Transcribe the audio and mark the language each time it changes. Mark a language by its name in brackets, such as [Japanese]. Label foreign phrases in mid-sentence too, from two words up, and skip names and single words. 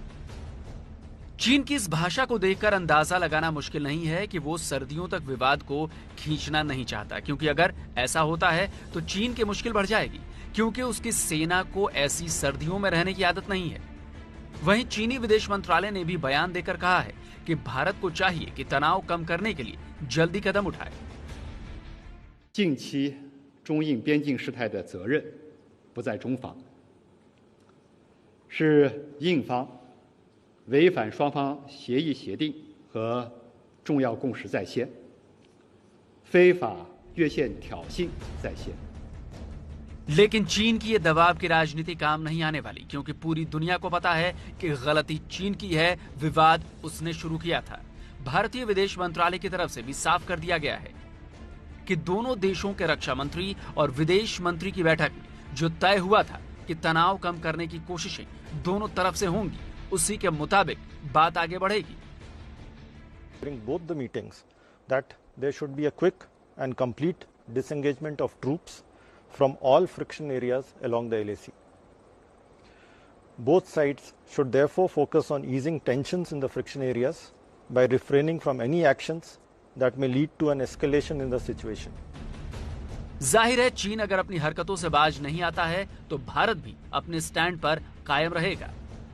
[Hindi] चीन की इस भाषा को देखकर अंदाजा लगाना मुश्किल नहीं है कि वो सर्दियों तक विवाद को खींचना नहीं चाहता, क्योंकि अगर ऐसा होता है तो चीन की मुश्किल बढ़ जाएगी, क्योंकि उसकी सेना को ऐसी सर्दियों में रहने की आदत नहीं है। वहीं चीनी विदेश मंत्रालय ने भी बयान देकर कहा है कि भारत को चाहिए कि तनाव कम करने के लिए जल्दी कदम उठाए। [Chinese] 近期中印边境事态的责任不在中方，是印方违反双方协议协定和重要共识在先，非法越线挑衅在先。 [Hindi] लेकिन चीन की ये दबाव की राजनीति काम नहीं आने वाली, क्योंकि पूरी दुनिया को पता है कि गलती चीन की है, विवाद उसने शुरू किया था। भारतीय विदेश मंत्रालय की तरफ से भी साफ कर दिया गया है कि दोनों देशों के रक्षा मंत्री और विदेश मंत्री की बैठक में जो तय हुआ था कि तनाव कम करने की कोशिशें दोनों तरफ से होंगी, उसी के मुताबिक बात आगे बढ़ेगी। [English] During both the meetings, that there should be a quick and complete disengagement of troops from all friction areas along the LAC. Both sides should therefore focus on easing tensions in the friction areas by refraining from any actions that may lead to an escalation in the situation. [Hindi] जाहिर है चीन अगर अपनी हरकतों से बाज नहीं आता है तो भारत भी अपने स्टैंड पर कायम रहेगा।